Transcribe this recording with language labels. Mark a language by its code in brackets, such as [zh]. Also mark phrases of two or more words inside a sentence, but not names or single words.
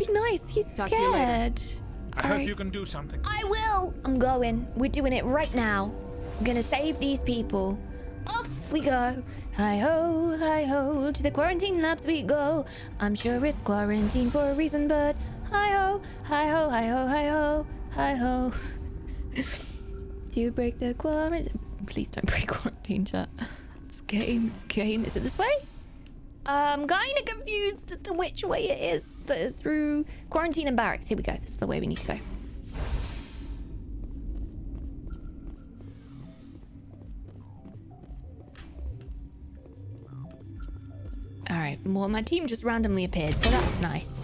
[en] processes. nice. He's Talk to you later. scared. I All hope right. you can do something. I will. I'm going. We're doing it right now. I'm gonna save these people. Off we go. Hi-ho, to the quarantine labs we go. I'm sure it's quarantine for a reason, but hi-ho, hi-ho, hi-ho, hi-ho, hi-ho. To break the quarantine. Please don't break quarantine, chat. It's game, it's game. Is it this way? I'm kinda confused as to which way it is. Through quarantine and barracks. Here we go. This is the way we need to go. Alright, well, my team just randomly appeared, so that's nice.